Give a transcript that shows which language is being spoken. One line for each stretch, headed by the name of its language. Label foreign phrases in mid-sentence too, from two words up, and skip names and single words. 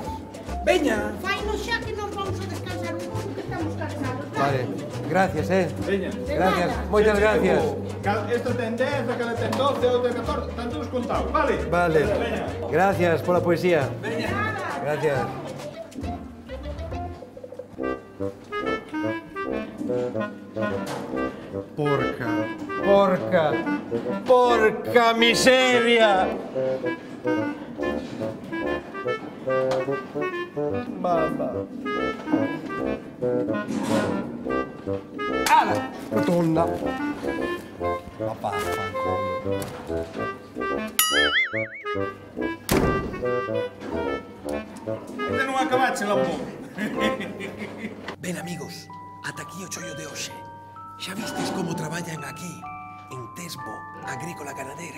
Galician: Veña. Fainos xa que nos vamos a descansar un pouco que estamos cansados. Vale, gracias, Veña. Gracias, moitas gracias. Esto ten 10, aquela ten 12, outra ten 14, están todos contados, vale? Vale, Veña. gracias pola poesía. Gracias.
Italian: Porca miseria. Mamma. Ala, madonna. Ma vaffanculo.
Galician: Este non acabache, lambón. Ben, amigos, ata aquí o chollo de hoxe. Xa vistes como traballan aquí, en Tesbo Agrícola Ganadera.